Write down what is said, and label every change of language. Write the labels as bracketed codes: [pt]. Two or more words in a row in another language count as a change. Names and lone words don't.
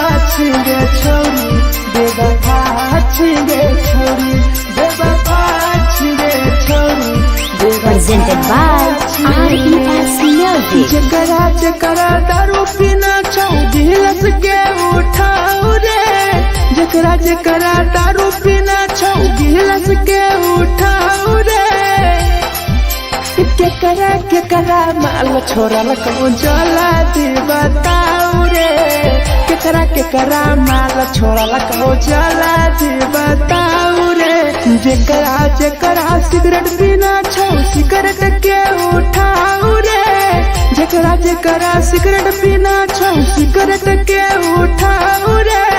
[mai] छिगे छोरी बेवफा छिगे छोरी बेवफा छिगे छोरी [en] presented by RES Music. [mai] जकरा जकरा दारू पीना छौ गिलास के उठाऊ रे जकरा जकरा दारू पीना छौ गिलास के उठाऊ रे केकरा माल छोरा लको जला दी बताऊ रे केकरा माल छोरा लको जला दी बताऊ रे जकरा जकरा सिगरेट पीना छौ सिगरेट के उठाऊ रे जकरा जकरा सिगरेट पीना छौ सिगरेट के उठाऊ रे